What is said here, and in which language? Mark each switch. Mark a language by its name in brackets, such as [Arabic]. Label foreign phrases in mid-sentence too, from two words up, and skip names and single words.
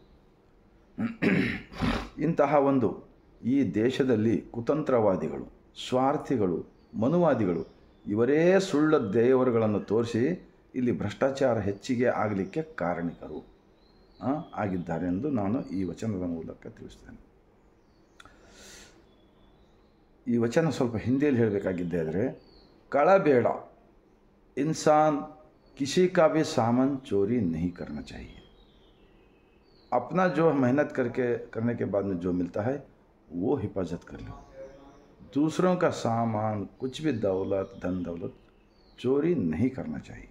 [Kannada] ಇಂತಹ ಒಂದು ಈ ದೇಶದಲ್ಲಿ ಕುತಂತ್ರವಾದಿಗಳು, ಸ್ವಾರ್ಥಿಗಳು, ಮನುವಾದಿಗಳು ಇವರೇ ಸುಳ್ಳ ದೇವರುಗಳನ್ನು ತೋರಿಸಿ ಇಲ್ಲಿ ಭ್ರಷ್ಟಾಚಾರ ಹೆಚ್ಚಿಗೆ ಆಗಲಿಕ್ಕೆ ಕಾರಣಿಕರು ಆಗಿದ್ದಾರೆ ಎಂದು ನಾನು ಈ ವಚನದ ಮೂಲಕ ತಿಳಿಸ್ತೇನೆ. ಈ ವಚನ ಸ್ವಲ್ಪ ಹಿಂದಿಯಲ್ಲಿ ಹೇಳಬೇಕಾಗಿದ್ದೆ ಆದರೆ ಕಳಬೇಡ, [Hindi] इंसान किसी का भी सामान चोरी नहीं करना चाहिए. अपना जो मेहनत करने के बाद में जो मिलता है वो हिफाजत कर लो. दूसरों का सामान, कुछ भी दौलत, धन दौलत चोरी नहीं करना चाहिए.